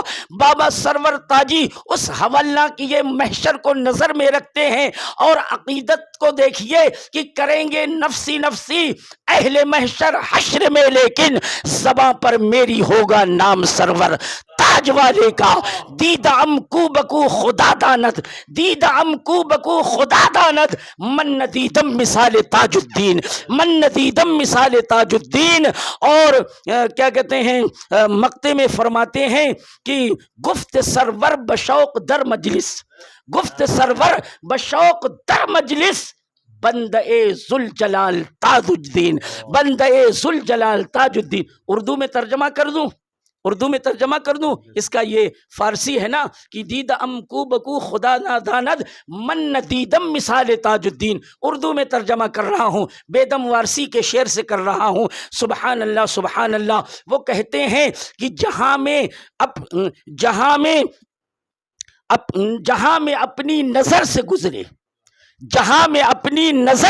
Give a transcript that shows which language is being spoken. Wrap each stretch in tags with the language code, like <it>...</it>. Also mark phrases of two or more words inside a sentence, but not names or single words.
<ur>بابا سرور تاجی اس حولناکی محشر کو نظر میں رکھتے ہیں، اور عقیدت کو دیکھیے کہ کریں گے نفسی نفسی اہل محشر حشر میں، لیکن زباں پر میری ہوگا نام سرور تاج والے کا۔</ur> <fa>دیدم کو بکو خدا داند، دیدم کو بکو خدا داند، من ندیدم مثال تاج الدین، من ندیدم مثال تاج الدین۔</fa> <ur>اور کیا کہتے ہیں مقطع میں فرماتے ہیں کہ</ur> <fa>گفت سرور بشوق در مجلس، گفت سرور بشوق در مجلس، بندے ذوالجلال تاج الدین، بندے ذوالجلال تاج الدین۔</fa> <ur>اردو میں ترجمہ کر دوں، اردو میں ترجمہ کر دوں اس کا، یہ فارسی ہے نا کہ</ur> <fa>دید ام کو بکو خدا ناداند من ندیدم مثال تاج الدین،</fa> <ur>اردو میں ترجمہ کر رہا ہوں، بیدم وارسی کے شعر سے کر رہا ہوں۔ سبحان اللہ سبحان اللہ۔ وہ کہتے ہیں کہ جہاں میں اپنی نظر سے گزرے، جہاں میں اپنی نظر</ur>